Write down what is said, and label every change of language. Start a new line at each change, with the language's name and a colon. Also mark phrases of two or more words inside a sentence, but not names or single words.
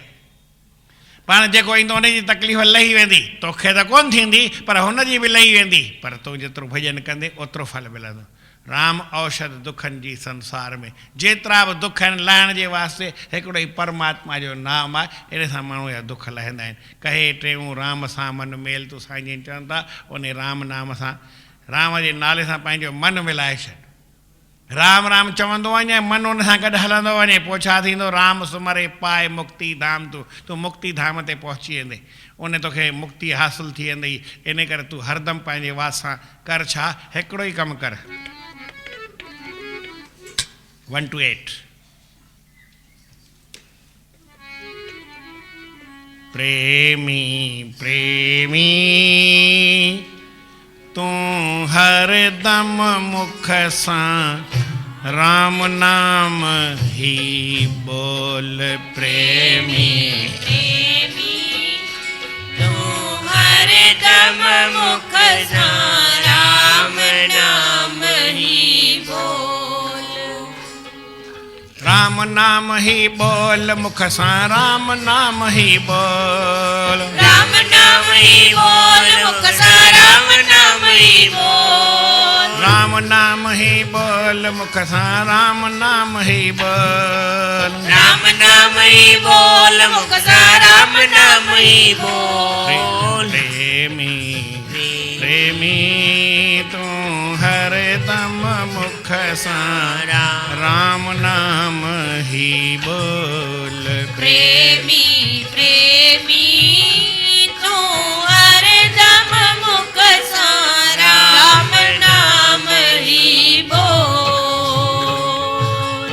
Sindhi: पाण जेको ईंदो उनजी तकलीफ़ लही वेंदी, तोखे त कोन थींदी पर हुनजी बि लही वेंदी, पर तूं जेतिरो भॼन कंदे ओतिरो फल मिलंदो। राम औषध दुखनि जी संसार में, जेतिरा बि दुख आहिनि लहण जे वास्ते हिकिड़ो ई परमात्मा जो नाम आहे, अहिड़े सां माण्हू जा दुख लहंदा आहिनि। कहे टेऊं राम सां मन मेल, तूं साईं जन चवनि था उन राम नाम सां, राम जे नाले सां पंहिंजो मन मिलाए छॾ। राम राम चवंदो वञे, मन उन सां गॾु हलंदो वञे, पोइ छा थींदो, राम सुमरे पाए मुक्ति धाम, तूं मुक्ति धाम ते पहुची वेंदे, उन तोखे मुक्ति हासिलु थी वेंदई। इन करे तूं हरदमि पंहिंजे वास सां कर छा, हिकिड़ो ई कमु कर, 1 to 8 प्रेमी प्रेमी तूं हरदम मुख सां राम नाम ही बोल। प्रेमी प्रेमी तूं हरदम मुख सां राम नाम ही बोल। राम नाम ही बोल, मुख सां राम नाम ही बोल। राम नाम ही बोल, मुख सां राम नाम ही बोल। राम नाम ही बोल, मुख सां राम नाम ही बोल। राम नाम ही बोल, मुख सां राम नाम ही बोल। प्रेमी प्रेमी तूं हरदम मुख सां राम नाम ही बोल। प्रेमी प्रेमी तूं हरदम मुख सां राम नाम ही बोल।